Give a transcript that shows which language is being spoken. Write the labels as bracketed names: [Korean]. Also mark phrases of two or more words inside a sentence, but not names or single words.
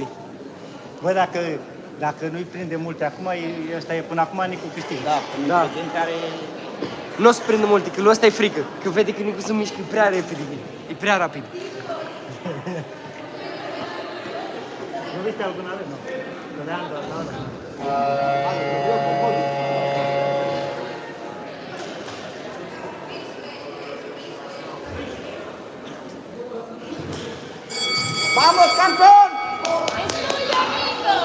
[Romanian] Bă, dacă nu-i prinde multe acum, ăsta e până acum Nico câștigă. Da, din care... Nu o să prindă multe, că lui ăsta e frică. Că vede că Nicu se mișcă prea repede. E prea rapid. [Spanish] Nu viste alguna vez, no? Coreando, no? Vamos, campeón! ¡Es tuyo, Nico!